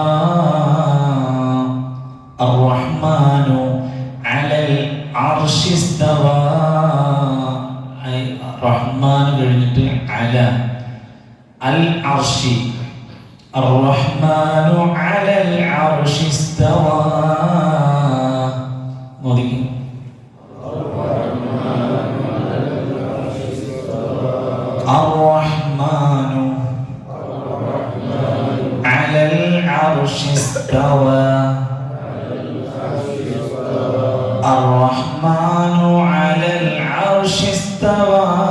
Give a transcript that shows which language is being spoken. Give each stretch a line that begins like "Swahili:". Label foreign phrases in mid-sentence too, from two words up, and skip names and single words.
Arabic: الرحمن على العرش استوى. റഹ്മാൻ കഴിഞ്ഞിട്ട് على العرش. الرحمن على العرش استوى. നോദിക്കും الرحمن على العرش استوى. الرحمن على العرش استوى.